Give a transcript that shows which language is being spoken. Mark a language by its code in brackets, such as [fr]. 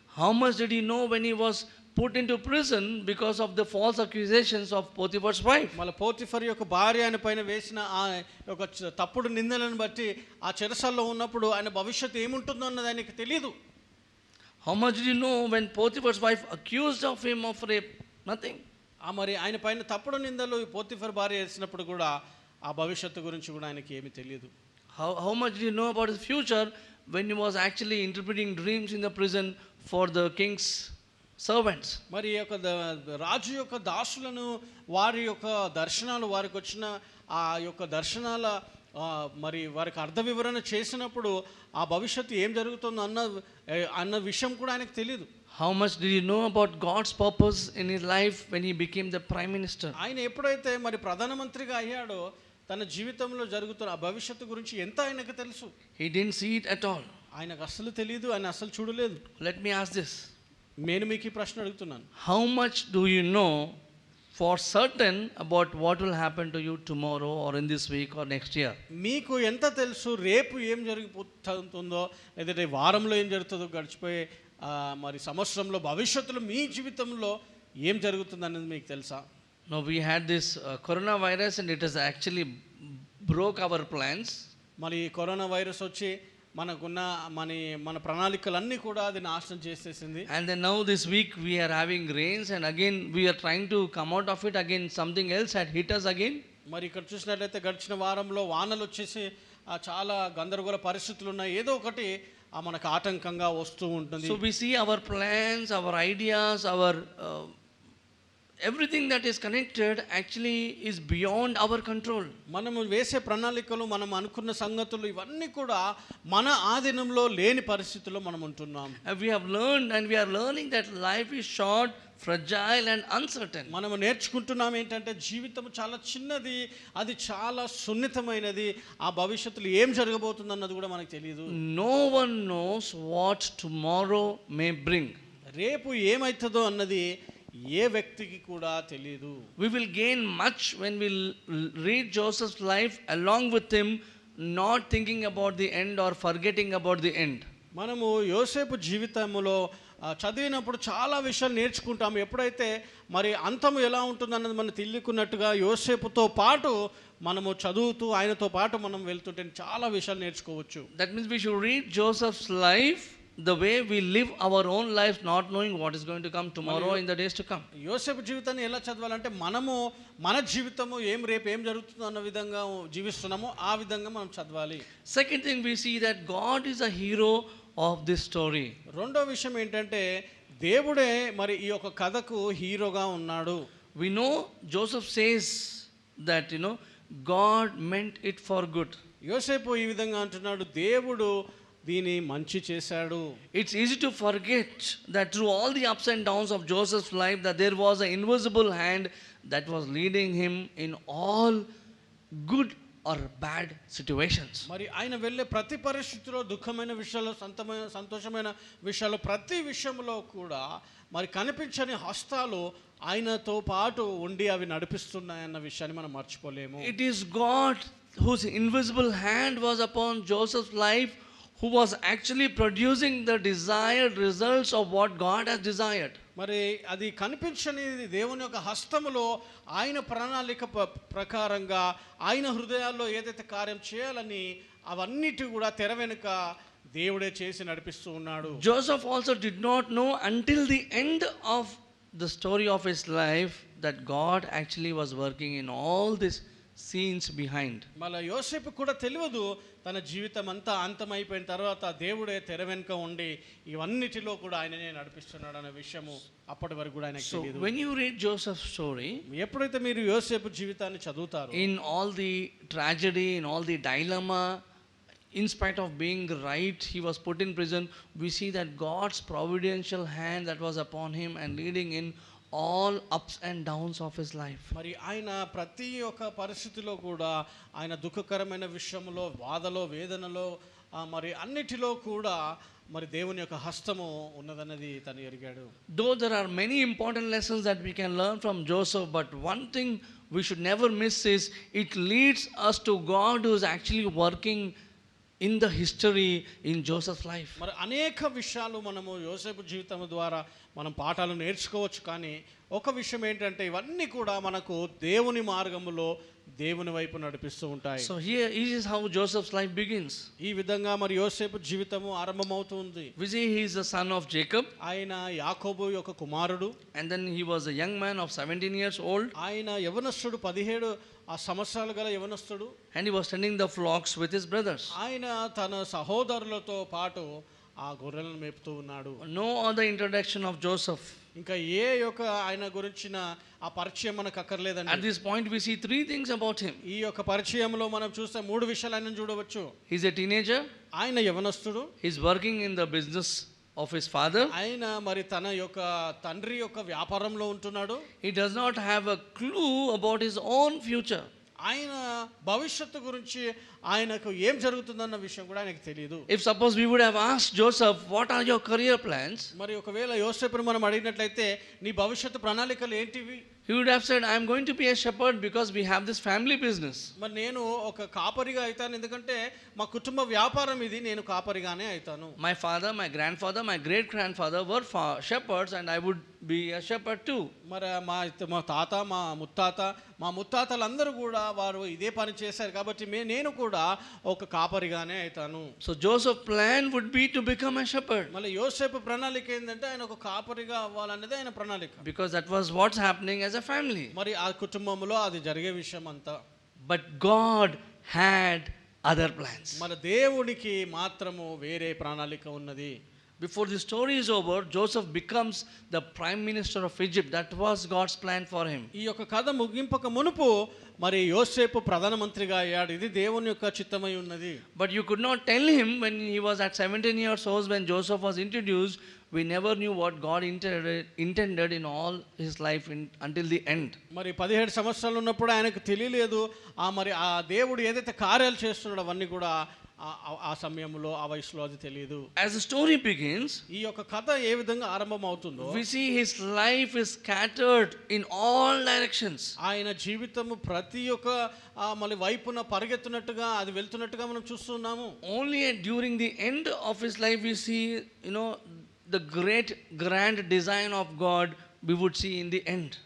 [en] How much did he know when he was put into prison because of the false accusations of Potiphar's wife? [te] మళ్ళీ Potiphar యొక్క భార్య ఆయన పైన వేసిన ఆ యొక్క తప్పుడు నిందలను బట్టి ఆ చెరసాల్లో ఉన్నప్పుడు ఆయన భవిష్యత్తు ఏముంటుందో అన్నది ఆయనకి తెలియదు. [en] How much did he know when Potiphar's wife accused of him of rape? Nothing. [te] మరి ఆయన పైన తప్పుడు నిందలు పోతిఫర్ భార్య వేసినప్పుడు కూడా ఆ భవిష్యత్తు గురించి కూడా ఆయనకి ఏమీ తెలియదు. [en] How much did he know about his future when he was actually interpreting dreams in the prison for the king's servants? [te] మరి ఈ యొక్క రాజు యొక్క దాసులను వారి యొక్క దర్శనాలు వారికి వచ్చిన ఆ యొక్క దర్శనాల మరి వారికి అర్థ వివరణ చేసినప్పుడు ఆ భవిష్యత్తు ఏం జరుగుతుందో అన్న విషయం కూడా ఆయనకు తెలియదు. [en] How much did he know about God's purpose in his life when he became the prime minister? [te] ఆయన ఎప్పుడైతే మరి ప్రధానమంత్రిగా అయ్యాడో తన జీవితంలో జరుగుతున్న ఆ భవిష్యత్తు గురించి ఎంత ఆయనకు తెలుసు? [en] He didn't see it at all. [te] ఆయనకు అస్సలు తెలియదు, ఆయన అస్సలు చూడలేదు. [en] Let me ask this. [te] నేను మీకు ఈ ప్రశ్న అడుగుతున్నాను. [en] How much do you know for certain about what will happen to you tomorrow or in this week or next year? [te] మీకు ఎంత తెలుసు రేపు ఏం జరిగిపోతుందో లేదంటే వారంలో ఏం జరుగుతుందో గడిచిపోయే మరి సంవత్సరంలో భవిష్యత్తులో మీ జీవితంలో ఏం జరుగుతుంది అనేది మీకు తెలుసా? [en] No, we had this coronavirus and it has actually broke our plans. [te] మరి కరోనా వైరస్ వచ్చి మనకున్న మన ప్రణాళికలన్నీ కూడా అది నాశనం చేసేసింది. [en] And then now this week we are having rains and again we are trying to come out of it, again something else had hit us again. [te] మరి ఇక్కడ చూసినట్లయితే గడిచిన వారంలో వానలు వచ్చేసి చాలా గందరగోళ పరిస్థితులు ఉన్నాయి. ఏదో ఒకటి మనకు ఆటంకంగా వస్తూ ఉంటుంది. [en] So we see our plans, our ideas, our everything that is connected actually is beyond our control. [te] మనము వేసే ప్రణాళికలు, మనం అనుకున్న సంగతులు ఇవన్నీ కూడా మన ఆధీనంలో లేని పరిస్థితుల్లో మనం ఉంటున్నాం. [en] And we have learned and we are learning that life is short, fragile and uncertain. [te] మనము నేర్చుకుంటున్నాం ఏంటంటే జీవితం చాలా చిన్నది, అది చాలా సున్నితమైనది. ఆ భవిష్యత్తులో ఏం జరగబోతుంది అన్నది కూడా మనకు తెలియదు. [en] No one knows what tomorrow may bring. [te] రేపు ఏమవుతుందో అన్నది ఏ వ్యక్తికి కూడా తెలియదు. [en] We will gain much when we read Joseph's life along with him, not thinking about the end or forgetting about the end. [te] మనము యోసేపు జీవితంలో చదివినప్పుడు చాలా విషయాలు నేర్చుకుంటాము. ఎప్పుడైతే మరి అంతము ఎలా ఉంటుందన్నది మనం తెలియకున్నట్టుగా యోసేపుతో పాటు మనము చదువుతూ ఆయనతో పాటు మనం వెళ్తుంటే చాలా విషయాలు నేర్చుకోవచ్చు. [en] That means we should read Joseph's life the way we live our own lives, not knowing what is going to come tomorrow in the days to come. [te] యోసేపు జీవితాన్ని ఎలా చదవాలంటే మనము మన జీవితము రేపు ఏం జరుగుతుందో అన్న విధంగా జీవిస్తున్నామో ఆ విధంగా మనం చదవాలి. [en] Second thing, we see that God is a hero of this story. [te] రెండో విషయం ఏంటంటే దేవుడే మరి ఈ యొక్క కథకు హీరోగా ఉన్నాడు. [en] We know Joseph says that God meant it for good. [te] యోసేపు ఈ విధంగా అంటున్నాడు, దేవుడు దీని మంచి చేశాడు. [en] It's easy to forget that through all the ups and downs of Joseph's life that there was an invisible hand that was leading him in all good or bad situations. [te] మరి ఆయన వెళ్ళే ప్రతి పరిస్థితిలో దుఃఖమైన విషయాలు, సంతోషమైన విషయాలు, ప్రతి విషయంలో కూడా మరి కనిపించని హస్తాలు ఆయనతో పాటు ఉండి అవి నడిపిస్తున్నాయన్న విషయాన్ని మనం మర్చిపోలేము. [en] It is God whose invisible hand was upon Joseph's life, who was actually producing the desired results of what God has desired. [te] మరి అది కనిపించని దేవుని యొక్క హస్తములో ఆయన ప్రణాళిక ప్రకారంగా ఆయన హృదయాల్లో ఏదైతే కార్యం చేయాలని అవన్నిటి కూడా తెర వెనుక దేవుడే చేసి నడిపిస్తూ ఉన్నాడు. [en] Joseph also did not know until the end of the story of his life that God actually was working in all this scenes behind. [te] మళ్ళీ యోసేపు కూడా తెలియదు తన జీవితం అంతా అంతమైపోయిన తర్వాత దేవుడే తెర వెనుక ఉండి ఇవన్నిటిలో కూడా ఆయననే నడిపిస్తున్నాడు అనే విషయము అప్పటి వరకు కూడా ఆయనకు తెలియదు. [en] When you read Joseph's story, [te] ఎప్పుడైతే మీరు యోసేపు జీవితాన్ని చదువుతారో, [en] in all the tragedy, in all the dilemma, in spite of being right, he was put in prison, we see that God's providential hand that was upon him and leading in all ups and downs of his life. [te] మరి ఆయన ప్రతి ఒక్క పరిస్థితిలో కూడా ఆయన దుఃఖకరమైన విషయంలో, బాధలో, వేదనలో, మరి అన్నిటిలో కూడా మరి దేవుని యొక్క హస్తము ఉన్నదన్నది తను ఎరిగాడు. [en] Though there are many important lessons that we can learn from Joseph, but one thing we should never miss is it leads us to God who is actually working in the history in Joseph's life. [te] మరి అనేక విషయాలు మనము యోసేపు జీవితం ద్వారా మనం పాఠాలు నేర్చుకోవచ్చు. కానీ ఒక విషయం ఏంటంటే ఇవన్నీ కూడా మనకు దేవుని మార్గములో దేవుని వైపు నడిపిస్తూ ఉంటాయి. [en] So here is how Joseph's life begins. [te] ఈ విధంగా మరి యోసేపు జీవితము ఆరంభమవుతుంది. [en] We see he is the son of Jacob, [te] ఆయన యాకోబు యొక్క కుమారుడు. [en] and then he was a young man of 17 years old, [te] ఆయన యవనస్తుడు, 17 సంవత్సరాలు గల యవనస్తుడు. [en] and he was tending the flocks with his brothers. [te] ఆయన తన సహోదరులతో పాటు ఆ గొర్రెలను మేపుతూ ఉన్నాడు. [en] No other introduction of Joseph. [te] ఇంకా ఏ యొక్క ఆయన గురించిన ఆ పరిచయం మనకు [en] At [te] అక్కర్లేదండి. [en] this point we see three things about him. [te] ఈ యొక్క పరిచయంలో మనం చూస్తే 3 విషయాలు ఆయన చూడవచ్చు. [en] He's a teenager, [te] ఆయన యవనస్తుడు. [en] he's working in the business of his father. [te] ఆయన మరి తన యొక్క తండ్రి యొక్క వ్యాపారంలో ఉంటున్నాడు. [en] He does not have a clue about his own future. [te] ఆయన భవిష్యత్తు గురించి ఆయనకు ఏం జరుగుతుందన్న విషయం కూడా ఆయనకు తెలియదు. [en] If suppose we would have asked Joseph, what are your career plans? [te] మరి ఒకవేళ యోసేపుని మనం అడిగినట్లయితే నీ భవిష్యత్తు ప్రణాళికలు ఏంటివి? [en] He would have said, I am going to be a shepherd because we have this family business. [te] మరి నేను ఒక కాపరిగా అవుతాను, ఎందుకంటే మా కుటుంబ వ్యాపారం ఇది, నేను కాపరిగానే అవుతాను. [en] My father, my grandfather, my great grandfather were shepherds, and I would be a shepherd too. [te] మరి మా తాత, మా ముత్తాతలందరూ కూడా వారు ఇదే పని చేశారు కాబట్టి నేను కూడా ఒక కాపరిగానే అవుతాను. [en] So Joseph's plan would be to become a shepherd, [te] మళ్ళీ యోసేపు ప్రణాళిక ఏంటంటే ఆయన ఒక కాపరిగా అవ్వాలనేది ఆయన ప్రణాళిక. [en] because that was what's happening as a family. [te] మరి ఆ కుటుంబంలో అది జరిగే విషయం అంతా. [en] But God had other plans. [te] మన దేవునికి మాత్రము వేరే ప్రణాళిక ఉన్నది. [en] Before the story is over, Joseph becomes the prime minister of Egypt. That was God's plan for him. [te] ఈ యొక్క కథ ముగింపక మునుపు మరి యోసేపు ప్రధానమంత్రిగా అయ్యాడు. ఇది దేవుని యొక్క చిత్తమై ఉన్నది. [en] But you could not tell him when he was at 17 years old, when Joseph was introduced, we never knew what God intended in all his life until the end. [te] మరి 17 సంవత్సరాలు ఉన్నప్పుడు ఆయనకు తెలియలేదు మరి ఆ దేవుడు ఏదైతే కార్యాలు చేస్తున్నాడో అవన్నీ కూడా ఆ సమయంలో, ఆ వయసులో అది తెలియదు. [en] As the story begins, [te] ఈ యొక్క కథ ఏ విధంగా ఆరంభం అవుతుందో [en] we see his life is scattered in all directions. [te] ఆయన జీవితము ప్రతి ఒక్క మళ్ళీ వైపున పరిగెత్తునట్టుగా, అది వెళ్తున్నట్టుగా మనం చూస్తున్నాము. [en] Only during the end of his life we see, the great grand design of God we would see in the end.